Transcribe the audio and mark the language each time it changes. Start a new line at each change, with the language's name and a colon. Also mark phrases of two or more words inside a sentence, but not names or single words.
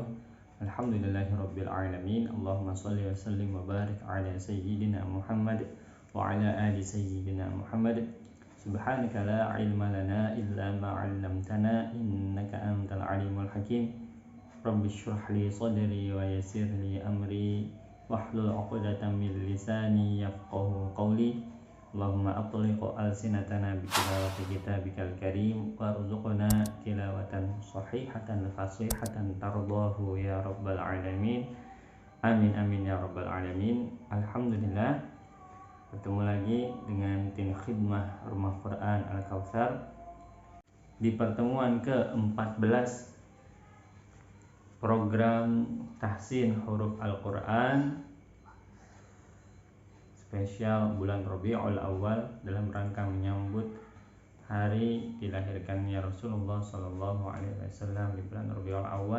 Arabic: الحمد لله رب العالمين. اللهم صل وسلم وبارك على سيدنا محمد وعلى آل سيدنا محمد. سبحانك لا علم لنا إلا ما علمتنا إنك أنت العليم الحكيم. رب اشرح لي صدري ويسر لي أمري واحلل عقدة من لساني يفقهوا قولي. اللهم أطلق ألسنتنا بتلاوة كتابك الكريم وارزقنا تلاوة صحيحة فصيحة ترضاه يا رب العالمين. آمين آمين يا رب العالمين.
Indonesian: Alhamdulillah, bertemu lagi dengan tim khidmah Rumah Quran Al-Kautsar di pertemuan ke-14 program tahsin huruf Al-Quran spesial bulan Rabiul Awal dalam rangka menyambut hari dilahirkannya Rasulullah
Arabic: صلى الله عليه وسلم
Indonesian: di bulan Rabiul Awal.